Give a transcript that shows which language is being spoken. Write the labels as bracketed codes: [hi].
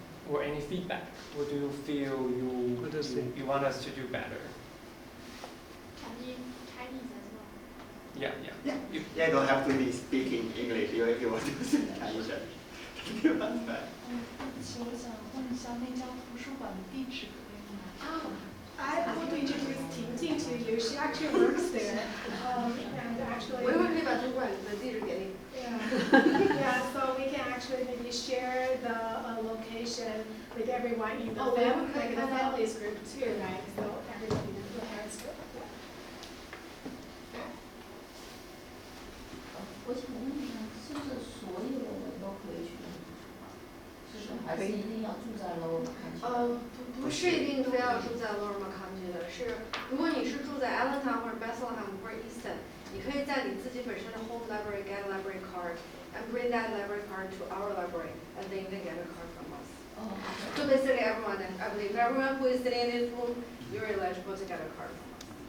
[en] Or any feedback? What do you feel you want us to do better? Chinese as well. Yeah. You don't have to be speaking English if you want to speak Chinese. [zh] 对不起，我想问一下，那家图书馆的地址可以吗？ [en] I want to introduce Ting to you. She actually works there. And actually, [zh] 我一会儿可以把主管的地址给你。 [en] yeah, so we can actually maybe share the location with everyone in the Oh, family, okay. like the families group too, right? So everybody in the parents group. [zh] 我想问一下，是不是所有的人都可以去那里读书啊？是还是一定要住在 Lower Mackenzie？不是一定非要住在 Lower Mackenzie 的，是如果你是住在 Allentown 或者 Bethlehem 或者 Easton， 你可以在你自己本身的 [en] home library get a library card and bring that library card to our library and then you can get a card from us. Oh, So basically everyone, I believe everyone who is sitting in this room, you're eligible to get a card from us.